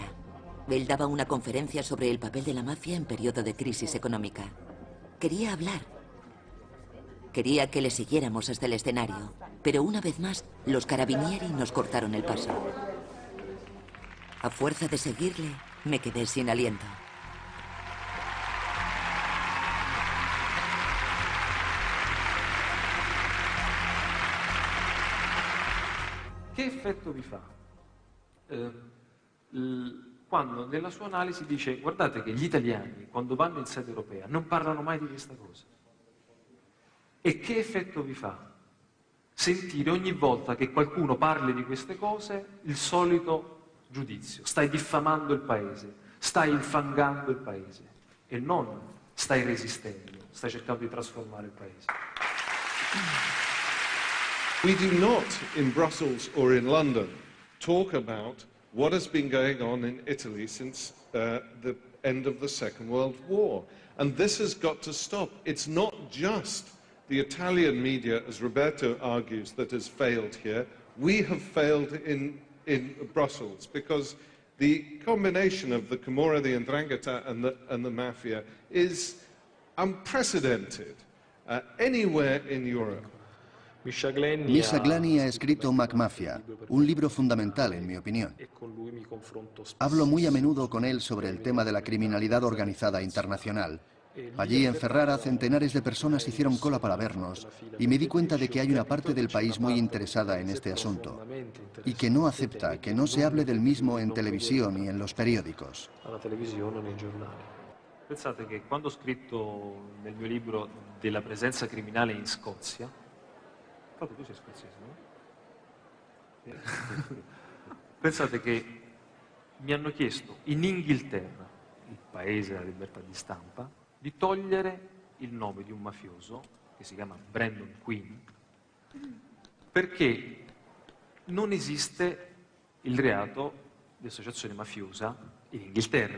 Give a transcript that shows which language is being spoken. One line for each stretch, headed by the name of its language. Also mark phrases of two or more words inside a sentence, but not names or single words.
Spanish: Él daba una conferencia sobre el papel de la mafia en periodo de crisis económica. Quería hablar. Quería que le siguiéramos hasta el escenario, pero una vez más, los carabinieri nos cortaron el paso. A fuerza de seguirle, me quedé sin aliento.
Italian: Che effetto vi fa? Quando nella sua analisi dice guardate che gli italiani quando vanno in sede europea non parlano mai di questa cosa. E che effetto vi fa? Sentire ogni volta che qualcuno parli di queste cose il solito giudizio. Stai diffamando il paese, stai infangando il paese e non stai resistendo, stai cercando di trasformare il paese.
English: We do not in Brussels or in London talk about what has been going on in Italy since the end of the Second World War. And this has got to stop. It's not just the Italian media, as Roberto argues, that has failed here. We have failed in Brussels because the combination of the Camorra, the 'Ndrangheta and the mafia is unprecedented anywhere in Europe.
Spanish: Misha Glani ha escrito MacMafia, un libro fundamental en mi opinión. Hablo muy a menudo con él sobre el tema de la criminalidad organizada internacional. Allí en Ferrara centenares de personas hicieron cola para vernos y me di cuenta de que hay una parte del país muy interesada en este asunto y que no acepta que no se hable del mismo en televisión y en los periódicos.
Italian: Pensate che quando ho scritto nel mio libro della presenza criminale in Scozia, proprio tu sei scozzese, no? Pensate che mi hanno chiesto in Inghilterra, il paese della libertà di stampa, di togliere il nome di un mafioso che si chiama Brandon Quinn, perché non esiste il reato di associazione mafiosa in Inghilterra.